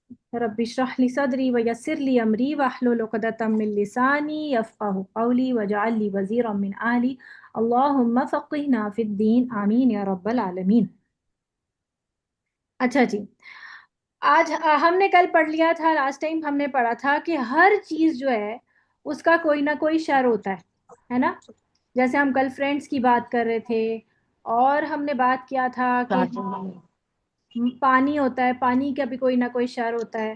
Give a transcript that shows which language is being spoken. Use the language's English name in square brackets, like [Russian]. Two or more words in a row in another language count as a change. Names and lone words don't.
[Arabic] رب اشرح لي صدري ويسر لي أمري واحلل عقدة من لساني يفقهوا قولي واجعل لي وزيرا من أهلي اللهم فقهنا في الدين آمين يا رب العالمين. [Hindi] अच्छा जी, आज हमने कल पढ़ लिया था, [English] last time [Hindi] हमने पढ़ा था कि हर चीज़ जो है उसका कोई ना कोई शर होता है ना। जैसे हम कल फ्रेंड्स की बात कर रहे थे, और हमने बात किया था कि पानी होता है, पानी का भी कोई ना कोई शर होता है।